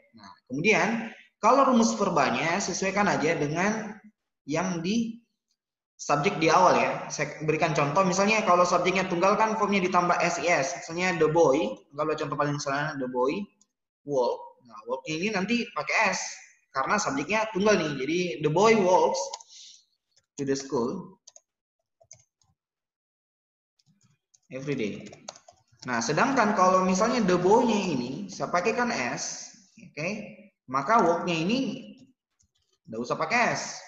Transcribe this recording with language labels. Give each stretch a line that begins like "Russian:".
Indonesian: Nah, kemudian kalau rumus verbanya sesuaikan aja dengan yang di subjek di awal ya. Saya berikan contoh, misalnya kalau subjeknya tunggal kan formnya ditambah SIS. Misalnya the boy, kalau contoh paling sederhana
English: the boy walk.
Indonesian: Nah, walk ini nanti pakai S karena subjeknya tunggal nih. Jadi
English: the boy walks to the school every day.
Indonesian: Nah, sedangkan kalau misalnya the boy-nya ini saya pakaikan S, oke, maka walk-nya ini nggak usah pakai S.